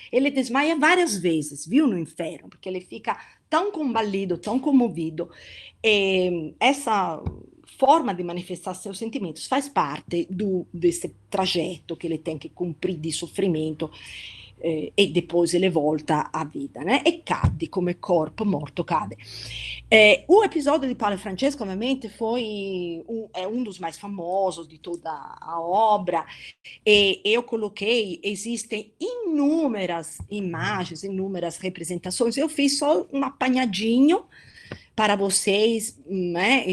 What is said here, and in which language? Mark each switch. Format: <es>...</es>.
<pt>Ele desmaia várias vezes, viu, no inferno, porque ele fica tão combalido, tão comovido. E essa forma de manifestar seus sentimentos faz parte desse trajeto que ele tem que cumprir de sofrimento. E depois ele volta à vida, né?</pt> <it>E cade come corpo morto, cade.</it> <pt>O episódio de Paulo e Francesco, ovviamente, é um dos mais famosos de toda a obra, e eu coloquei, existem inúmeras imagens, inúmeras representações, eu fiz só um apanhadinho para vocês, né?</pt>